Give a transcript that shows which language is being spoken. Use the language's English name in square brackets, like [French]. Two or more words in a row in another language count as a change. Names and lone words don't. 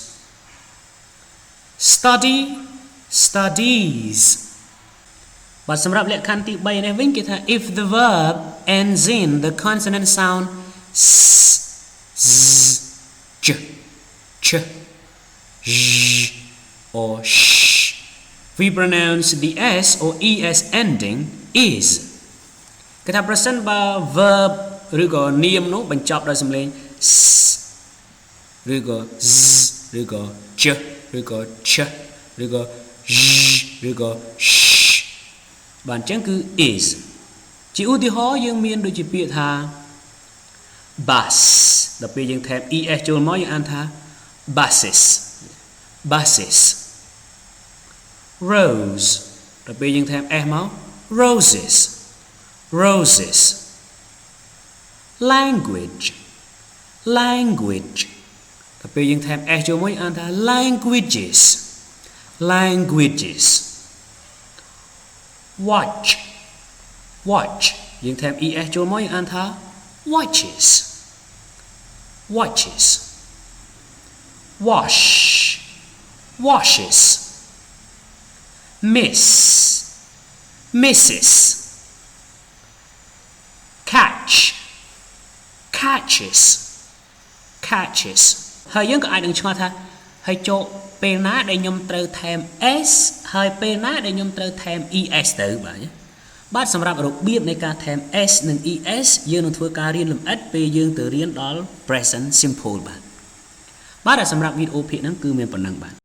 [English] studies [Khmer] បាទសម្រាប់លក្ខខណ្ឌទី3នេះវិញគេថា [English] if the verb ends in the consonant sound s z ch or sh we pronounce the s or es ending is [Khmer] គេថាប្រសិនបើ verb ឬក៏នាមនោះបញ្ចប់ដោយសំឡេង s ឬក៏ z ឬក៏ ch ឬក៏ ch ឬក៏ j ឬក៏ sh បាទអញ្ចឹងគឺ is ជាឧទាហរណ៍យើងមានដូចជាពាក្យថា bus ដល់ពេលយើងថែម es ចូលមកយើងអានថា [English] buses buses rose [Khmer] ដល់ពេលយើងថែម [English] s មក roses roses language language [Khmer] ដល់ពេលយើងថែម [English] s [Khmer] ចូលមកយើងអានថា [English] languages languages watch watch [Khmer] យើងថែម [English] es [Khmer] ចូលមកយើងអានថា [English] watches watches wash washes miss misses catch catches catches [Khmer] ហើយយើងក៏អាចនឹងឆ្ងល់ថាហើយចូលពេលណាដែលខ្ញុំត្រូវថែម s ហើយពេលណាដែលខ្ញុំត្រូវថែម es ទៅបាទសម្រាប់របៀបនៃការថែម s និង es យើងនឹងធ្វើការរៀនលម្អិតពេលយើងទៅរៀនដល់ [English] present simple [Khmer] បាទសម្រាប់វីដេអូភាគហ្នឹងគឺមានប៉ុណ្ណឹងបាទ